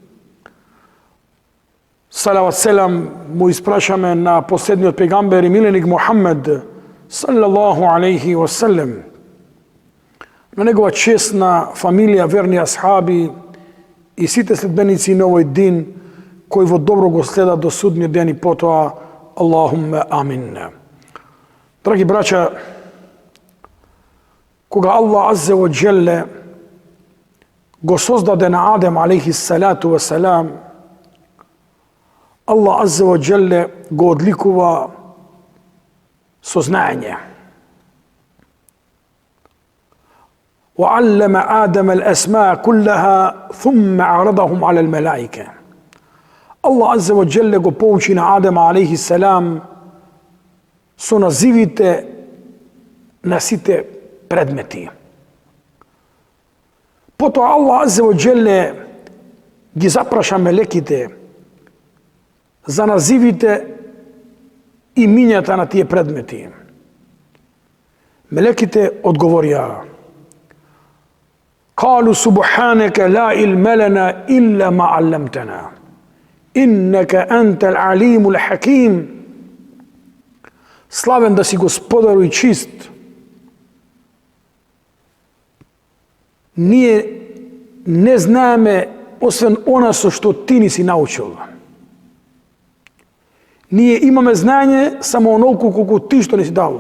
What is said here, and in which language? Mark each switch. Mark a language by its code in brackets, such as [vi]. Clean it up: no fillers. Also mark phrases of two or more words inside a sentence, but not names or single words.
[mk] Салават селам му испрашаме на последниот пегамбер и миленик Мухаммед [ar] صلى الله عليه وسلم, [mk] на негова честна фамилија, верни асхаби и сите следбеници на овој дин кои во добро го следат до судниот ден и потоа. [ar] اللهم آمين. [mk] Драги браќа, кога Аллах [ar] عز وجل [mk] го создаде на Адем [ar] عليه الصلاة والسلام, [mk] Аллах [ar] عز وجل [mk] го одликува со знаење. [ar] وعلم آدم الأسماء كلها ثم عرضهم على الملائكة. الله عز وجل [mk] го поучи на Адем [ar] عليه السلام [mk] со називите на сите предмети. Потоа Аллах [ar] عز وجل [mk] ги запраша мелеките за називите и имињата на тие предмети. Мелеките одговорија: [ar] قالوا سبحانك لا علم لنا إلا ما علمتنا إنك أنت العليم الحكيم. [mk] Славен да си Господару и чист. Ние не знаеме освен она со што ти ни си научил. Ние имаме знаење само онолку колку ти што ни си дал.